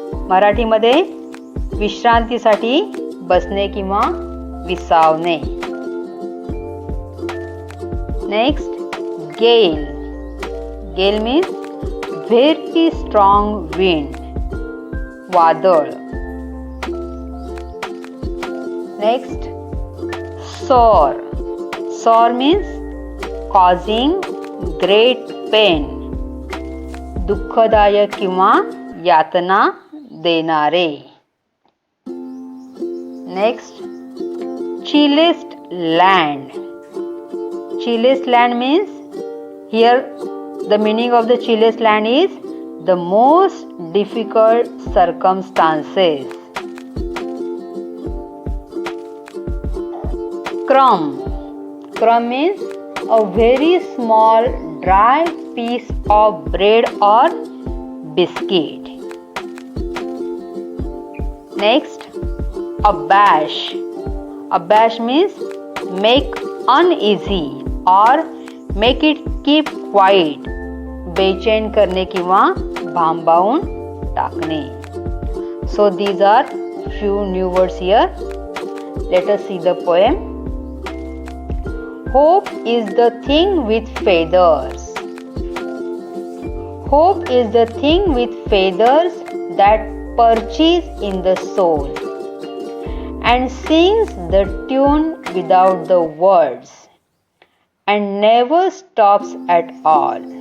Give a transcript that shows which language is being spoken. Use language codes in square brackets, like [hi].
[mr] मराठीमध्ये विश्रांतीसाठी बसणे किंवा विसावणे. [en] Next, gale. Gale means very strong wind. [mr] वादळ. [en] Next, sore. Sore means causing great pain. [mr] दुःखदायक किंवा यातना देणारे. [en] Next, chilliest land. Chilliest land means here the meaning of the chilliest land is the most difficult circumstances. Crumb. Crumb means a very small dry piece of bread or biscuit. Next, abash. Abash means make uneasy or make it keep quiet. [mr] बेचैन करणे किंवा भांबावून टाकणे. [en] So these are few new words here. Let us see the poem. Hope is the thing with feathers. Hope is the thing with feathers that perches in the soul and sings the tune without the words and never stops at all.